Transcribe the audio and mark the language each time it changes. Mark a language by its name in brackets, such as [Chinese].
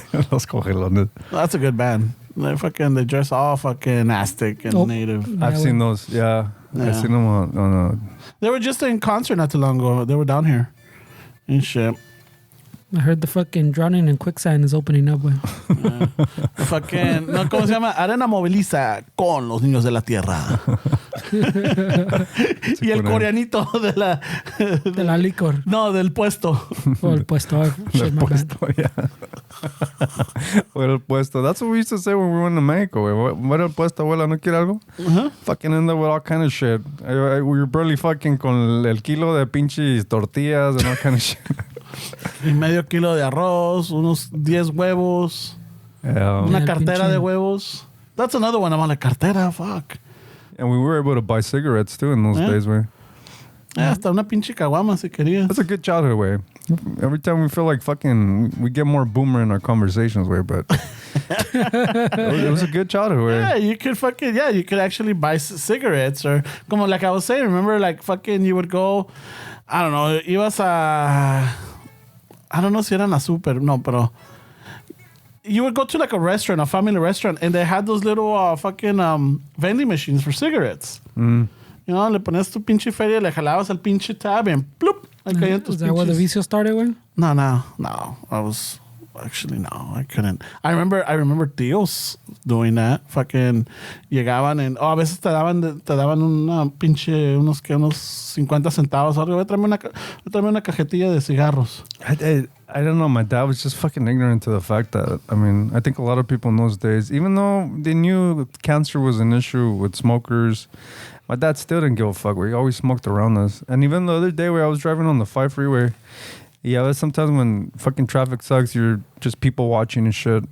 [Spanish] Los Cogelones. [English] That's a good band. They dress all fucking Aztec and native. I've seen those, yeah. I've seen them on They were just in concert not too long ago. They were down here and shit. I heard the fucking Drowning in Quicksand is opening up, güey. [Spanish] Fucking, no, ¿cómo se llama? Arena Moviliza con los niños de la tierra. Y el coreanito de la licor. No, del puesto. Oh, el puesto. Del puesto, yeah. What el puesto. [English] That's what we used to say when we went to Mexico, güey. [Spanish] What el puesto, abuela, ¿no quiere algo? [English] Fucking end up with all kind of shit. We were barely fucking [Spanish] con el kilo de pinches tortillas [English] and all kind of shit. [Spanish] Y medio kilo de arroz, unos 10 huevos, una cartera de huevos. [English] That's another one. I'm on la cartera, fuck. And we were able to buy cigarettes too in those days, way. [Spanish] Yeah, hasta una pinche caguama si querías. [English] That's a good childhood, way. Every time we feel like fucking, we get more boomer in our conversations, way, but it was a good childhood, way. Yeah, you could actually buy cigarettes or, como like I was saying, remember like fucking you would go, I don't know, [Spanish] ibas a... [English] I don't know [Spanish] si eran a super, no, pero [English] you would go to like a restaurant, a family restaurant, and they had those little fucking vending machines for cigarettes. You know, [Spanish] le ponías tu pinche feria, le jalabas al pinche tab, [English] and bloop, Is that where the vicio started, güey? No. I was Actually, no, I couldn't. I remember tíos doing that. [Spanish] Fucking llegaban [English] and [Spanish] a veces te daban una pinche unos 50 centavos. Algo. Tráeme una cajetilla de cigarros. [English] I don't know. My dad was just fucking ignorant to the fact that, I mean, I think a lot of people in those days, even though they knew cancer was an issue with smokers, my dad still didn't give a fuck. He always smoked around us. And even the other day where I was driving on the 5 freeway, yeah, sometimes when fucking traffic sucks, you're just people watching and shit.